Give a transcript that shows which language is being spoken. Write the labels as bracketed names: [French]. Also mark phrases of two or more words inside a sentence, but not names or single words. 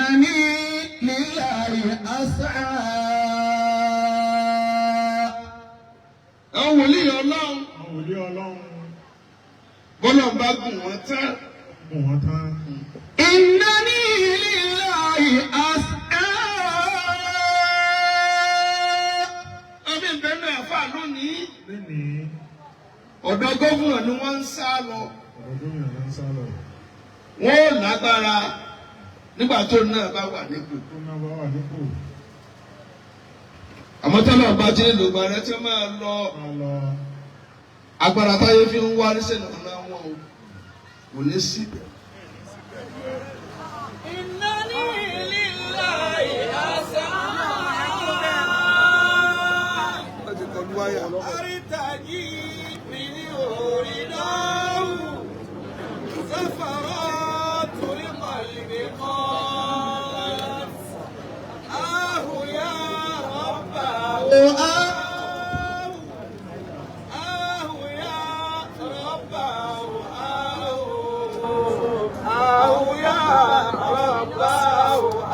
[Arabic] لله أسعى. [Yoruba] àwọn wòlíì Ọlọ́run bọ́lá bá gùn wọ́n tán. [Arabic] إنني لله أسعى. [Yoruba] ọmọ ìbẹ́ náà fà lónìí. ọ̀dọ̀ gómìnà ni wọ́n ń sá lọ. wọ́n ò lágbára nígbà tó náà bá wà nípò. àmọ́ tọ́lá bá ti ń lògbà rẹ tí wọ́n máa lọ. agbára táyé fi ń wá níṣẹ́ náà wọn o kò ní sí. [Arabic] إنني لله أسعى أرتجي منه رداه سفرات القلب قالت آه يا رباه آه يا رباه آه يا رباه